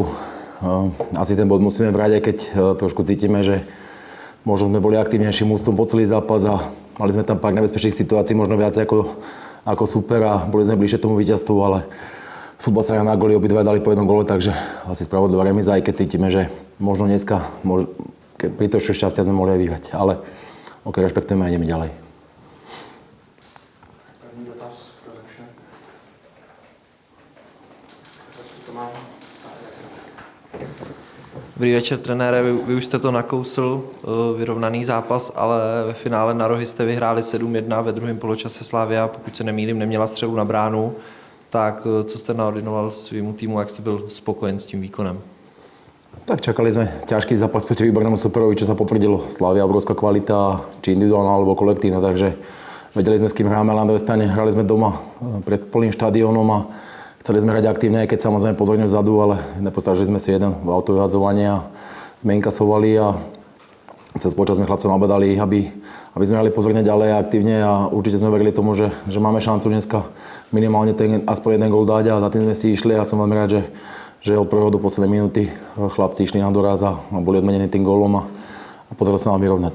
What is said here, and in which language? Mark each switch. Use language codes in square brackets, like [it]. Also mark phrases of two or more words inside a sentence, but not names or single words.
[sk] Asi ten bod musíme brať, aj keď trošku cítime, že možno sme boli aktívnejším ústom po celý zápas a mali sme tam pár nebezpečných situácií, možno viac ako super a boli sme bližšie tomu víťazstvu, ale futbal sa na góly, obidva dali po jednom góle, takže asi spravodlivá remíza, aj keď cítime, že možno dneska pri trošku šťastia sme mohli aj vyhrať, ale rešpektujeme a ideme ďalej. [cs] První dotaz, kdo začne? Dobrý večer, trenére. Vy už jste to nakousl, vyrovnaný zápas, ale ve finále na rohy jste vyhráli 7-1 ve druhém poločase Slavia, pokud se nemýlím, neměla střelu na bránu. Tak co jste naordinoval svýmu týmu, jak jste byl spokojen s tím výkonem? [sk] Tak čakali sme ťažký zápas proti výbornému superovi, čo sa potvrdilo. Slavia obrovská kvalita, či individuálna alebo kolektívna, takže vedeli sme, s kým hráme, ale na druhej strane hrali sme doma pred plným štadiónom a chceli sme hrať aktívne, aj keď samozrejme pozorne vzadu, ale nepostrážili sme si jeden v autovyhadzovaní a sme inkasovali a cez počas sme chlapcov nabadali, aby sme hrali pozorne ďalej a aktívne a určite sme verili tomu, že máme šancu dneska minimálne aspoň jeden gól dať a za tým sme si išli a som veľmi rád, že od prvého do poslednej minúty chlapci išli na doraz a boli odmenení tým gólom a podarilo sa nám vyrovnať.